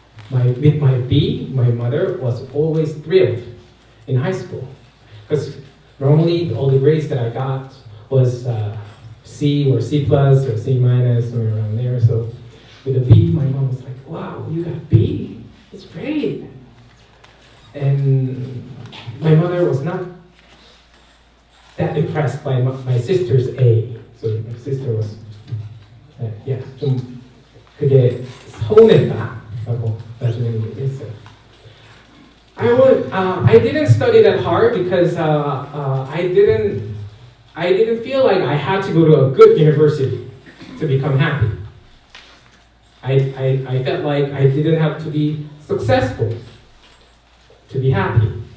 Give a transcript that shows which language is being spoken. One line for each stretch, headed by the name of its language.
English: With my B, my mother was always thrilled in high school, because normally all the grades that I got was C or C plus or C minus, somewhere around there. So with a B, my mom was like, "Wow, you got B? It's great." And my mother was not that impressed by my sister's A. So my sister was,
Korean: 좀 그게 서운했다라고 나중에 얘기했어요.
English: I didn't study that hard because I didn't feel like I had to go to a good university to become happy. I felt like I didn't have to be successful to be happy.